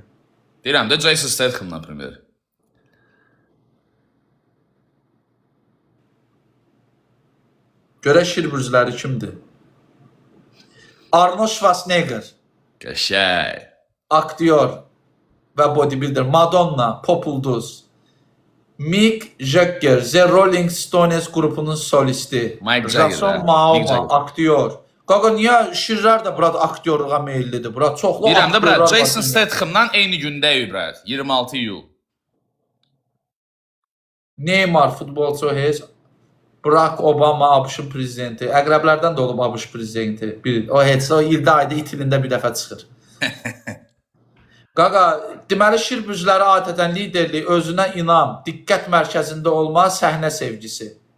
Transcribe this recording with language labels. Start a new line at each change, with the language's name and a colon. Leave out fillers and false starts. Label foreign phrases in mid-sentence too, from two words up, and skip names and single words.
Azerbaijani: Deyirəm də Jason Statham, например. Görək şir bürcüləri kimdir? Arnold Schwarzenegger, Qəşəy. aktyor və bodybuilder. Madonna, pop ulduz. Mick Jagger, The Rolling Stones qrupunun solisti. Mike Jagger, Jason Mick Momoa, Jagger. aktyor. Qaqa, niyə şirlər də brat aktyorluğa meyillidir? Brat, çoxlu Deyirəm də, brat, aktyorlar Jason var. Statham'dan eyni gündəyik, brat. 26 yıl. Neymar futbolçu heç. Barack Obama ABŞ prezidenti. Əqrəblərdən də olub ABŞ prezidenti. O heç o ildə ayda itilində bir dəfə çıxır. Qaqa, deməli şir bürcüləri adətən liderlik, özünə inam, diqqət mərkəzində olma, səhnə sevgisi.